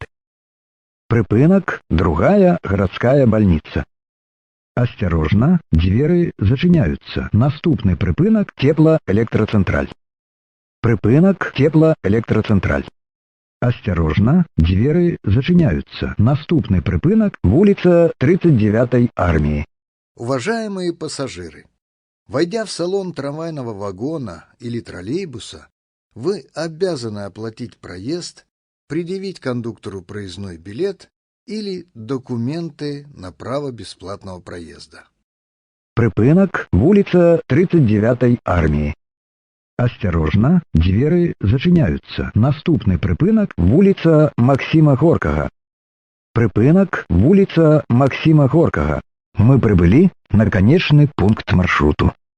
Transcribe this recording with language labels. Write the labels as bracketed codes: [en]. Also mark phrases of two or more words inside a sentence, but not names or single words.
[be] Прыпынак другая гарадская больница. Асцярожна, дзверы зачыняюцца. Наступны прыпынак теплоэлектрацэнтраль. Прыпынак теплоэлектрацэнтраль. Асцярожна, дзверы зачыняюцца. Наступны прыпынак вуліца 39-й армии. [ru] Уважаемые пассажиры, войдя в салон трамвайного вагона или троллейбуса, вы обязаны оплатить проезд, предъявить кондуктору проездной билет или документы на право бесплатного проезда. [be] Прыпынак вуліца 39-й армии. Асцярожна, дзверы зачыняюцца. Наступны прыпынак вуліца Максима Горкага. Прыпынак вуліца Максима Горкага. [ru] Мы прибыли на конечный пункт маршруту.